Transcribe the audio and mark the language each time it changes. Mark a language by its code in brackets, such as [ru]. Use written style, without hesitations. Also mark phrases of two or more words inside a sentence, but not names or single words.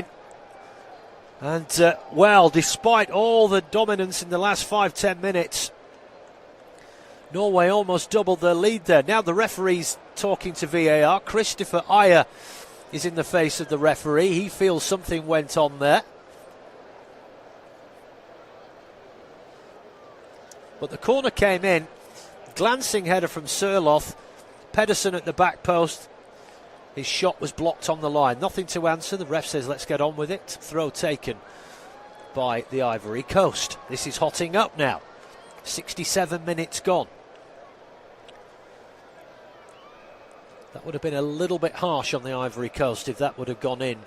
[en] And, well, despite all the dominance in the last 5-10 minutes, Norway almost doubled their lead there. Now the referee's talking to VAR. Christopher Ayer is in the face of the referee. He feels something went on there. But the corner came in. Glancing header from Sørloth. Pedersen at the back post. His shot was blocked on the line. Nothing to answer. The ref says, let's get on with it. Throw taken by the Ivory Coast. This is hotting up now. 67 minutes gone. That would have been a little bit harsh on the Ivory Coast if that would have gone in.